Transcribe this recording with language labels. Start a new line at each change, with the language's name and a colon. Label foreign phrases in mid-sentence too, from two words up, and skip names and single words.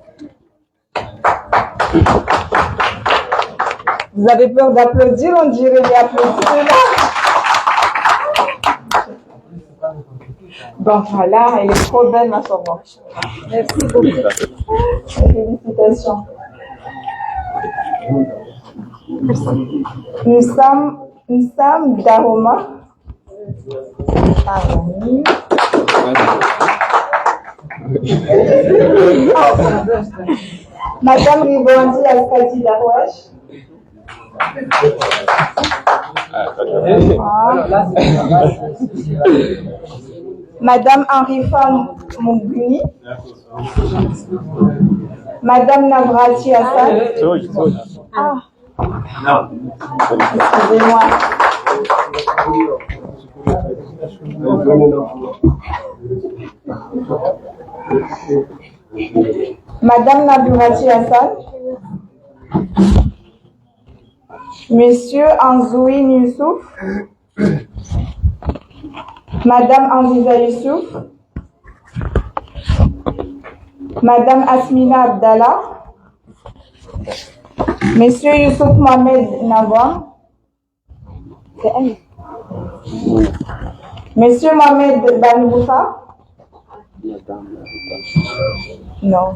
French: Vous avez peur d'applaudir, on dirait les applaudissements. Bon, voilà, elle est trop belle, ma soeur. Merci beaucoup. Félicitations. Nsam Daroma. Madame Ribondi Al-Fadi Darwash. Madame Henrifa Mouguni. Madame Navrati Hassan. Excusez-moi. Madame Navrati Hassan. Monsieur Anzoui Youssouf. Madame Anziza Youssouf. Madame Asmina Abdallah. Monsieur Youssouf Mohamed Navam. C'est elle. Monsieur Mohamed Banboufa? Non.